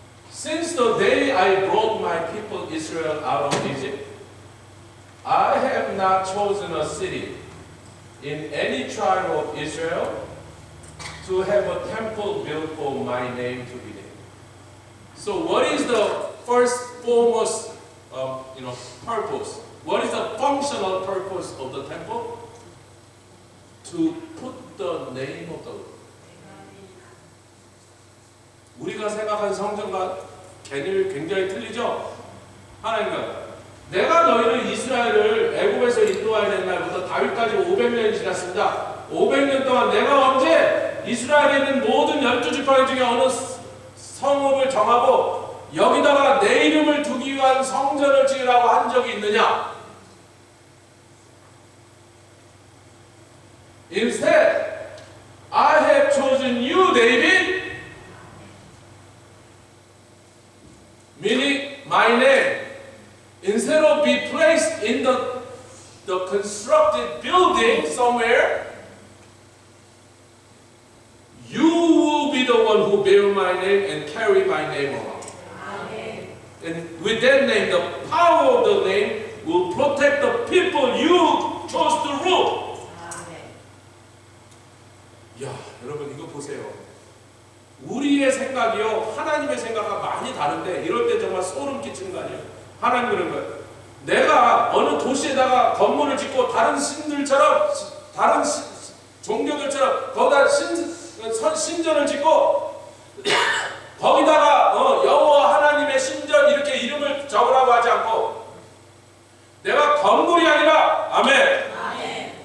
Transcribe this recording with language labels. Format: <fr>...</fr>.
<en>Since the day I brought my people Israel out of Egypt, I have not chosen a city in any tribe of Israel to have a temple built for my name to be there. So what is the first foremost purpose? What is the functional purpose of the temple? To put the name of the Lord.</en> <ko>우리가 생각하는 성전과 개념이 굉장히 틀리죠? 하나님은 내가 너희를 이스라엘을 애굽에서 인도하여 낸 날부터 다윗까지 500년이 지났습니다. 500년 동안 내가 언제 이스라엘에 있는 모든 12지파 중에 어느 성읍을 정하고 여기다가 내 이름을 두기 위한 성전을 지으라고 한 적이 있느냐?</ko> <en>Instead, I have chosen you, David, meaning my name, instead of be placed in the constructed building somewhere, you will be the one who bear my name and carry my name around. Amen. And with that name, the power of the name will protect the people you chose to rule.</en> <ko>Amen. 야, 여러분 이거 보세요. 우리의 생각이요, 하나님의 생각과 많이 다른데 이럴 때 정말 소름 끼치는 거 아니에요? 하나님 그런 거예요. 내가 어느 도시에다가 건물을 짓고 다른 신들처럼, 다른 종교들처럼 거기다 신전을 짓고 거기다가 여호와 하나님의 신전 이렇게 이름을 적으라고 하지 않고 내가 건물이 아니라 아멘, 아멘.</ko>